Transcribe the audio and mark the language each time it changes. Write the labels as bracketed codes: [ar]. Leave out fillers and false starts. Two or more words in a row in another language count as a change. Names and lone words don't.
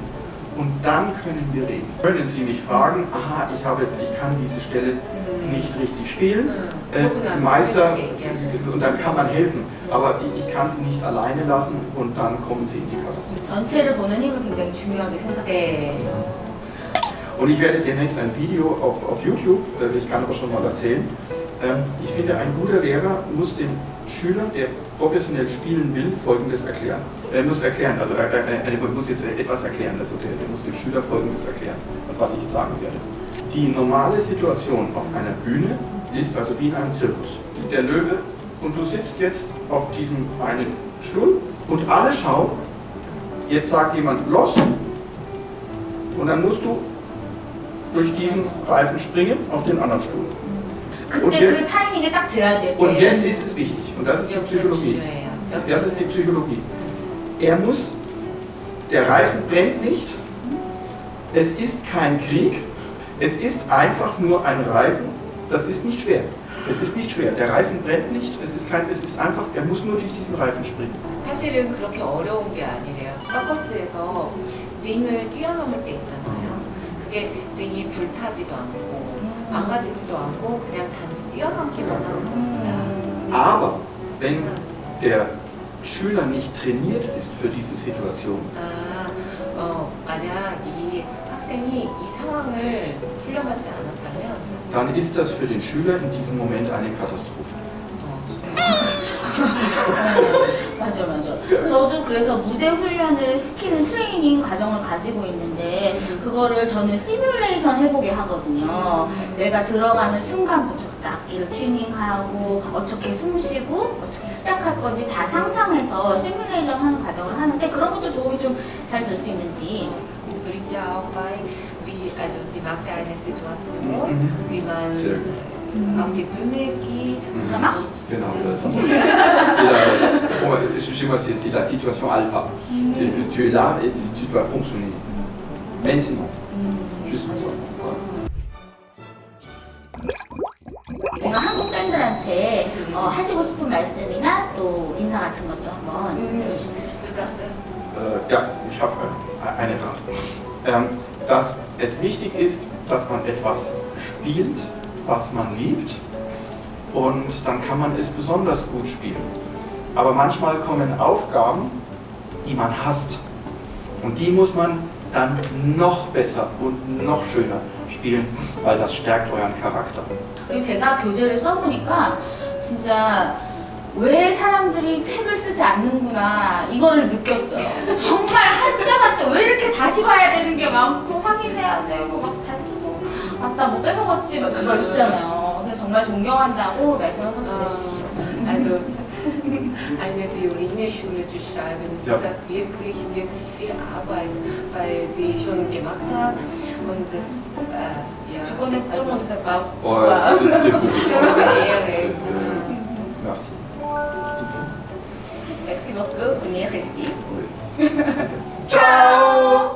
[de] Und dann können wir reden. Können Sie mich fragen, aha, ich kann diese Stelle nicht richtig spielen, Meister, und dann kann man helfen. Aber ich kann Sie nicht alleine lassen und dann kommen Sie in die Katastrophe. [ko] 전체를 보는 힘을 굉장히 중요하게 생각하시는 거죠. [de] Und ich werde demnächst ein Video auf YouTube, ich kann aber schon mal erzählen. Ich finde, ein guter Lehrer muss dem Schüler, der professionell spielen will, Folgendes erklären. Er muss erklären, also er muss jetzt etwas erklären, also der muss dem Schüler Folgendes erklären, das was ich jetzt sagen werde. Die normale Situation auf einer Bühne ist also wie in einem Zirkus. Der Löwe und du sitzt jetzt auf diesem einen Stuhl und alle schauen, jetzt sagt jemand los und dann musst du durch diesen Reifen springen auf den anderen Stuhl. [ko] 그때 그 타이밍에 딱 돼야 될 때. [de] Und jetzt ist es wichtig, und das ist die Psychologie. Das ist die Psychologie. Der Reifen brennt nicht, es ist kein Krieg, es ist einfach nur ein Reifen, das ist nicht schwer. Es ist nicht schwer, der Reifen brennt nicht, es ist einfach, er muss nur durch diesen Reifen springen. [ko] 사실은 그렇게 어려운 게 아니래요. 서커스에서 링을 뛰어넘을 때 있잖아요. 그게 링이 불타지도 않고 망가지지도 않고 그냥 단지 뛰어넘기만 하는 겁니다. [de] Aber wenn der Schüler nicht trainiert ist für diese Situation, [ko] 만약 이 학생이 이 상황을 훈련하지 않았다면 [de] dann ist das für den Schüler in diesem Moment eine Katastrophe. [ko] 맞아. 저도 그래서 무대 훈련을 시키는 트레이닝 과정을 가지고 있는데 그거를 저는 시뮬레이션 해보게 하거든요. 내가 들어가는 순간부터 딱 이렇게 튜닝하고 어떻게 숨 쉬고 어떻게 시작할 건지 다 상상해서 시뮬레이션 하는 과정을 하는데 그런 것도 도움이 좀 잘 될 수 있는지. [de] Sie bringt ja auch bei, also sie macht ja eine Situation, wie man auf die Bühne geht. [fr] Ça marche? [de] Genau, das ist [fr] chez moi, c'est la situation alpha. Tu es là et tu dois fonctionner. Maintenant. Juste comme ça. [ko] 뭔가 한국 팬들한테 하시고 싶은 말씀이나 또 인사 같은 것도 한번 해주시면 좋겠어요. [de] Ja, ich habe eine Rat. Dass es wichtig ist, dass man etwas spielt, was man liebt, und dann kann man es besonders gut spielen. Aber manchmal kommen Aufgaben, die man hasst, und die muss man dann noch besser und noch schöner spielen, weil das stärkt euren Charakter. [ko] 그리고 제가 교재를 써보니까 진짜 왜 사람들이 책을 쓰지 않는구나 이거를 느꼈어요. 정말 한자한자 왜 이렇게 다시 봐야 되는 게 많고 확인해야 되고 막 다 쓰고 맞다 뭐 빼먹었지 막 그거 있잖아요. 그래서 정말 존경한다고 말씀 한번 전해주십시오. [de] Also eine Violinschule zu schreiben, das ist wirklich viel Arbeit, weil sie schon gemacht hat und das [ko] 주권을 끌어놓다가 [fr] Oh, c'est beau. [de] Ehre. [fr] Merci. Merci beaucoup. On est resté. Ciao!